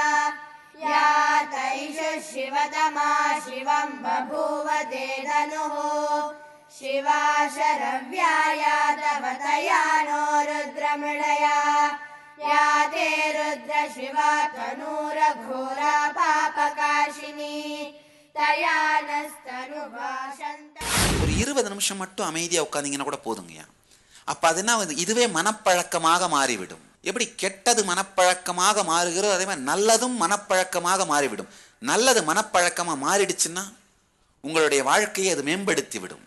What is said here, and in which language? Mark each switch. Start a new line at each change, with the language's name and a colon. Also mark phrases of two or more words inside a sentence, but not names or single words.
Sanskrit: या तैषु शिवतमा शिवं बभूव ते धनुः शिवा शरव्याया तव तया नो रुद्रमृडया। या ते रुद्र शिवा तनूरघोरा पापकाशिनी तया नस्तनुभाषन्त.
Tamil: ஒரு 20 நிமிஷம் மட்டும் அமைதியா உட்கார்ந்தீங்கன்னா கூட போதுங்கய்யா. அப்ப அதுனா இதுவே மனப்பழக்கமாக மாறிவிடும். எப்படி கெட்டது மனப்பழக்கமாக மாறுகிறோ அதே மாதிரி நல்லதும் மனப்பழக்கமாக மாறிவிடும். நல்லது மனப்பழக்கமா மாறிடுச்சுன்னா உங்களுடைய வாழ்க்கையை அது மேம்படுத்தி விடும்.